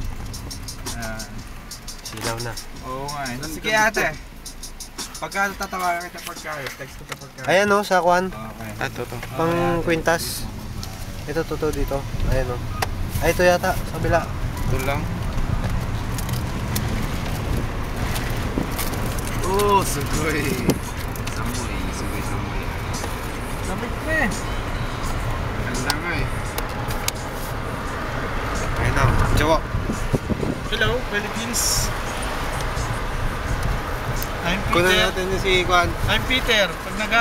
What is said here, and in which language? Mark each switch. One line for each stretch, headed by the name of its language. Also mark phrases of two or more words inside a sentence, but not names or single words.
Filipino: Silaw na. Oo nga. Sige ate. Pagka tatawagan kita pagka text kita pagka. Ayan o, sa kwan. Okay. Ito to. Pang kwintas. Ito, totoo dito. Ayan o. Ay, ito yata. Sa kabila. Ito lang. Oh, sugoi. Samoy, sugoi samoy. Lamig pa eh. Ganda nga eh. Ayan na. Jawa.
English: Hello, Philippines. I'm
Filipino: Kunan
English: Peter.
Filipino: natin si Kwan.
English: I'm Peter.
Filipino: Pag nagalit,